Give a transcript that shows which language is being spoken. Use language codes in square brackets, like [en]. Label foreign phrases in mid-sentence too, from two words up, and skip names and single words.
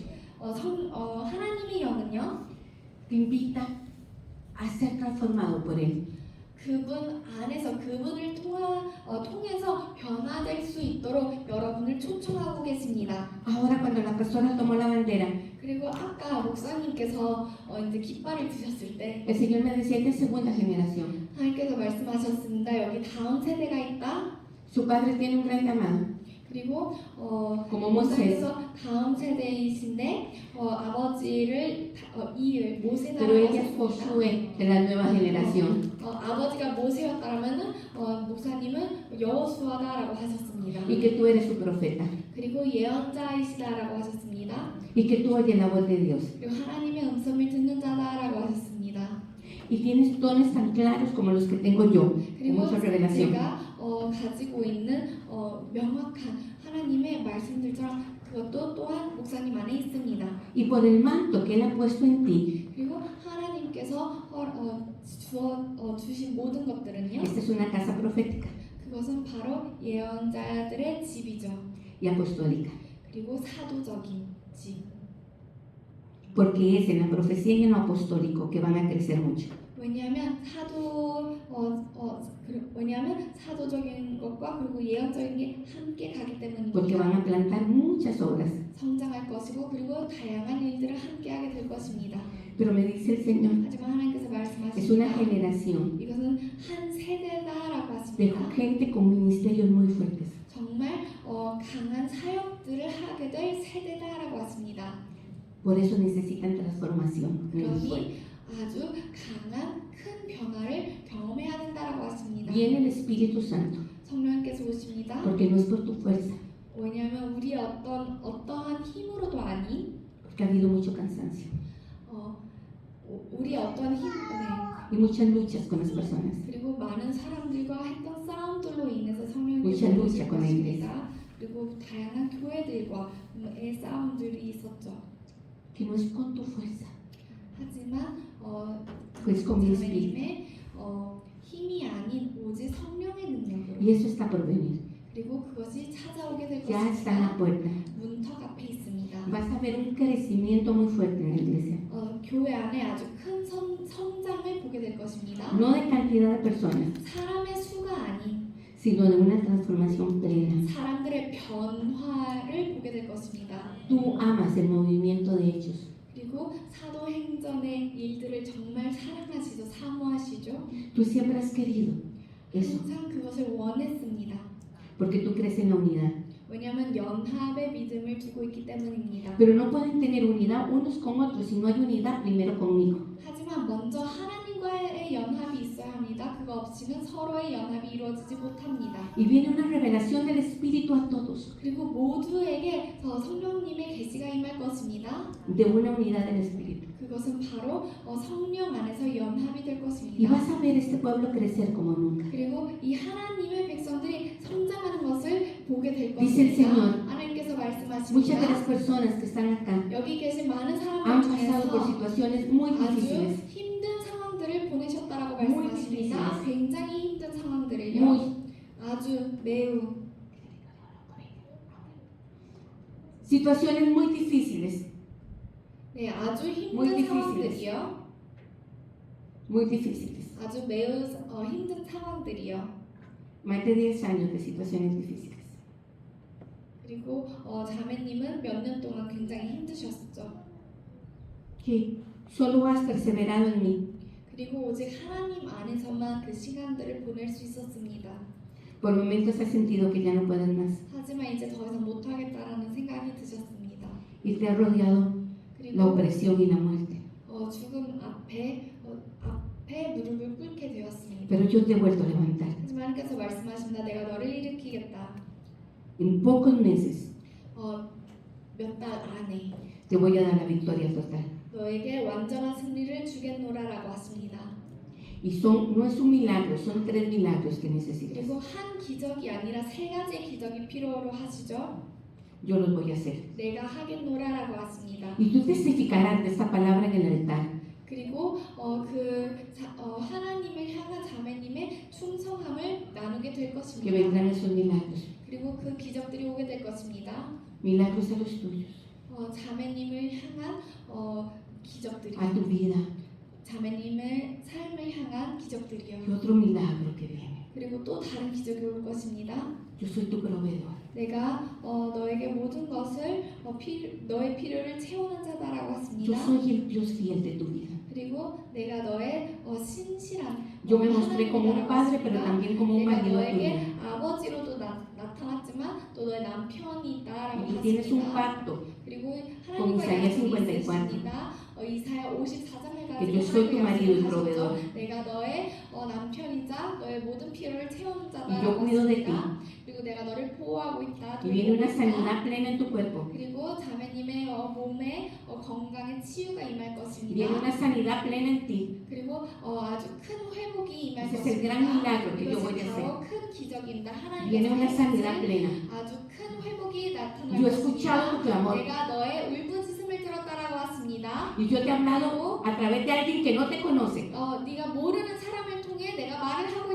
[ko] 하나님의 영은요. [es] te invita a ser transformado por Él. [ko] 그분 안에서 그분을 통해서 변화될 수 있도록 여러분을 초청하고 계십니다. [es] Ahora cuando la persona tomó la bandera, [ko] 그리고 아까 목사님께서 이제 깃발을 드셨을 때 [es] el Señor me decía que es segunda generación. [ko] 하나님께서 말씀하셨습니다. 여기 다음 세대가 있다. [es] Su padre tiene un gran llamado, [ko] 그리고 [es] como Moisés, [ko] 목사님께서 다음 세대이신데 아버지를 이을 모세라고 [es] pero ella es [ko] 하셨습니다. [es] Josué de la nueva generación. [ko] 아버지가 모세였다라면은 목사님은 여호수아다라고 하셨습니다. [es] Y que tú eres su profeta. [ko] 그리고 예언자이시다라고 하셨습니다. [es] Y que tú oyes la voz de Dios. [ko] 그리고 하나님의 음성을 듣는 자다라고 하셨습니다. [es] Y tienes dones tan claros como los que tengo yo, con [ko] 그리고 [es] mucha revelación. [ko] 제가 가지고 있는 명확한 하나님의 말씀들처럼 그것도 또한 목사님 안에 있습니다. [es] Y por el manto que Él ha puesto en ti, [ko] 그리고 하나님께서 주신 모든 것들은요. [es] esta es una casa profética [ko] 그것은 바로 예언자들의 집이죠. [es] y apostólica. [ko] 그리고 사도적인 집. [es] Porque es en la profecía y en lo apostólico que van a crecer mucho. [ko] 왜냐하면 왜냐하면 사도적인 것과 그리고 예언적인 게 함께 가기 [es] Porque [ko] 때문입니다. [es] van a plantar muchas obras. [ko] 성장할 것이고 그리고 다양한 일들을 함께 하게 될 것입니다. [es] Pero me dice el Señor, [ko] 하지만 하나님께서 [es] es una [ko] 말씀하십니다. [es] generación [ko] 이것은 한 세대다라고 [es] de [ko] 하십니다. [es] gente con ministerios muy fuertes. [ko] 정말 강한 사역들을 하게 될 세대다라고 하십니다. [es] Por eso necesitan transformación. muy fuerte. [ko] 그러니 아주 강한 큰 변화를 경험해야 된다라고 하십니다. [es] Viene el Espíritu Santo, [ko] 성령께서 오십니다. [es] porque no es por tu fuerza, [ko] 왜냐하면 우리 어떠한 힘으로도 아니 [es] porque ha habido mucho cansancio. [ko] 우리 어떤 힘, [es] y muchas luchas con las personas. [ko] 그리고 많은 사람들과 했던 싸움들로 인해서 성령님이 [es] Mucha lucha [ko] 오실 [es] con la [ko] 것입니다. 그리고 다양한 교회들과의 싸움들이 있었죠. [es] Que no es con tu fuerza, [ko] 하지만 [es] pues con mi espíritu. [ko] 자매님의 힘이 아닌 오직 성령의 능력으로 [es] Y eso está por venir. [ko] 그리고 그것이 찾아오게 될 [es] Ya está en la [ko] 것입니다. [es] puerta. [ko] 문턱 앞에 있습니다. [es] Vas a ver un crecimiento muy fuerte en la iglesia. [ko] 교회 안에 아주 큰 성장을 보게 될 것입니다. [es] No de cantidad de personas, [ko] 사람의 수가 아닌 [es] sino de una transformación plena. [ko] 사람들의 변화를 보게 될 것입니다. [es] Tú amas el movimiento de hechos. [ko] 그리고 사도행전의 일들을 정말 사랑하시죠. 사모하시죠. [es] Tú siempre has querido eso, [ko] 항상 그것을 원했습니다. [es] porque tú crees en la unidad. [ko] 왜냐하면 연합의 믿음을 두고 있기 때문입니다. [es] Pero no pueden tener unidad unos con otros si no hay unidad primero conmigo. [ko] 하지만 먼저 하나님과의 연합이 있어야 합니다. 그거 없이는 서로의 연합이 이루어지지 못합니다. [es] Y viene una revelación del Espíritu a todos, [ko] 그리고 모두에게 성령님의 계시가 임할 것입니다. [es] de una unidad del Espíritu. [ko] 그것은 바로 성령 안에서 연합이 될 [es] Y [ko] 것입니다. [es] vas a ver este pueblo crecer como nunca. [ko] 그리고 이 하나님의 백성들이 성장하는 것을 보게 될 [es] Dice el [ko] 것입니다. [es] Señor, [ko] 하나님께서 [es] muchas de [ko] 말씀하십니다. [es] las personas que están acá [ko] 여기 계신 많은 [es] han [ko] 사람들 [es] pasado por [ko] 중에서 [es] situaciones muy [ko] 아주 [es] difíciles, [ko] 힘든 상황들을 보내셨다라고 [es] muy [ko] 말씀하십니다. [es] difíciles, [ko] 굉장히 힘든 상황들을요. [es] muy, [ko] 아주 매우 [es] situaciones muy difíciles, [ko] 네, 아주 [es] muy [ko] 힘든 [es] difíciles. [ko] 상황들이요. [es] muy difíciles. [ko] 아주 매우 힘든 상황들이요. [es] Más de 10 años de situaciones difíciles. [ko] 그리고 자매님은 몇 년 동안 굉장히 힘드셨죠. [es] Que solo has perseverado en mí. [ko] 그리고 오직 하나님 안에서만 그 시간들을 보낼 수 있었습니다. [es] Por momentos has sentido que ya no puedes más. [ko] 하지만 이제 더 이상 못하겠다라는 생각이 드셨습니다. [es] Y te ha rodeado la [ko] 그리고 [es] opresión y la muerte. [ko] 죽음 앞에 무릎을 꿇게 되었습니다. [es] Pero yo te he vuelto a levantar. [ko] 하지만 하나님께서 말씀하십니다. 내가 너를 일으키겠다. [es] En pocos meses [ko] 몇 달 안에 [es] te voy a dar la victoria total. [ko] 너에게 완전한 승리를 주겠노라라고 하십니다. [es] Y no es un milagro, son 3 milagros que necesitas. [ko] 그리고 한 기적이 아니라 3가지의 기적이 필요로 하시죠. [es] Yo los voy a hacer. [ko] 내가 하겠노라라고 하십니다. [es] Y tú testificarás de esta palabra en el altar. [ko] 그리고 하나님을 향한 자매님의 충성함을 나누게 될 [es] Que [ko] 것입니다. [es] vendrán esos milagros. [ko] 그리고 그 기적들이 오게 될 것입니다. [es] Milagros a los tuyos, [ko] 자매님을 향한 기적들이 [es] a tu vida. [ko] 자매님의 삶을 향한 기적들이요. [es] Y otro milagro que viene. [ko] 그리고 또 다른 기적이 올 것입니다. [es] Yo soy tu proveedor. [ko] 내가 너에게 모든 것을 너의 필요를 채우는 자다라고 [es] Yo [ko] 했습니다. [es] soy el Dios fiel de tu vida. [ko] 그리고 내가 너의 신실한 [es] Yo me mostré como un [ko] 하나님이라고 [es] padre, pero [ko] 했습니다. [es] también como un [ko] 내가 [es] marido a tu [ko] 너에게 [es] vida. [ko] 아버지로도 나타났지만 또 너의 남편이 있다라고 [es] Y tú tienes un [ko] 했습니다. [es] pacto [ko] 그리고 [es] con [ko] 하나님과 [es] Isaías [ko] 약속이 [es] 54. [ko] 있으십니다. 이사야 54장을 [es] Que yo soy tu marido y proveedor. [ko] 내가 너의 남편이자 너의 모든 필요를 채우는 [es] Y yo [ko] 자다라고 [es] cuido de ti. [ko] 했습니다. 그리고 내가 너를 보호하고 있다. [es] Y viene una [ko] 돌보고 있다. [es] sanidad plena en tu cuerpo. [ko] 그리고 자매님의 몸에 건강의 치유가 임할 [es] Y [ko] 것입니다. [es] viene una sanidad plena en ti. [ko] 그리고 아주 큰 회복이 임할 [es] Ese es el [ko] 것입니다. [es] gran milagro que yo voy [ko] 이것이 [es] a hacer. [ko] 바로 큰 기적입니다. [es] Viene una sanidad [ko] 하나님께서 [es] plena. [ko] 아주 큰 회복이 나타날 [es] Yo he [ko] 것입니다. [es] escuchado tu clamor. [ko] 내가 너의 울부짖음을 들었다라고 했습니다. [es] Y yo te he hablado a través de alguien que no te conoce. [ko] 네가 모르는 사람을 통해 내가 말을 하고